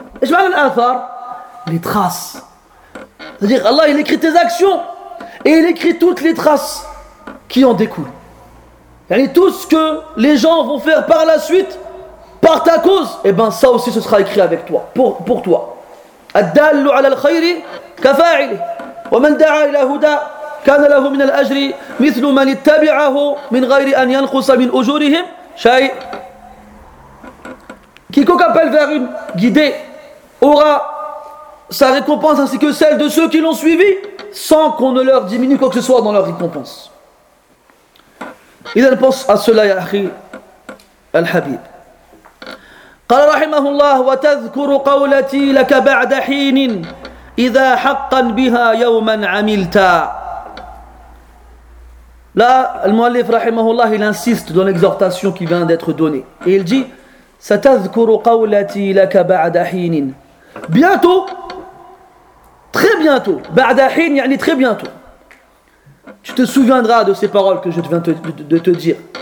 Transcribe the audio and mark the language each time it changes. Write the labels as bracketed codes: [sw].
[fr] Et je parle de athar, les traces. C'est-à-dire Allah il écrit tes actions et il écrit toutes les traces qui en découlent. Et tout ce que les gens vont faire par la suite par ta cause, et ben ça aussi ce sera écrit avec toi pour toi. [ar] Ad-dallu 'ala al-khayri ka fa'ili wa man da'a ila huda كان له من الأجر مثل من اتبعه من غير أن ينقص من أجورهم شيء. [fr] Quiconque appelle vers une guidée aura sa récompense ainsi que celle de ceux qui l'ont suivi sans qu'on ne leur diminue quoi que ce soit dans leur récompense. [ar] إذا [fr] pense à cela [ar] يا أخي الحبيب. قال رحمه الله وتذكر قولتي لك بعد حين إذا حقا بها يوما عملتا. [fr] Là, le mu'allif, rahimahullah, il insiste dans l'exhortation qui vient d'être donnée. Et il dit, « [ar] Satadhkuru qawlati laka ba'da hinin [fr] » Bientôt, très bientôt, « ba'da hin » yani très bientôt, tu te souviendras de ces paroles que je viens de te dire.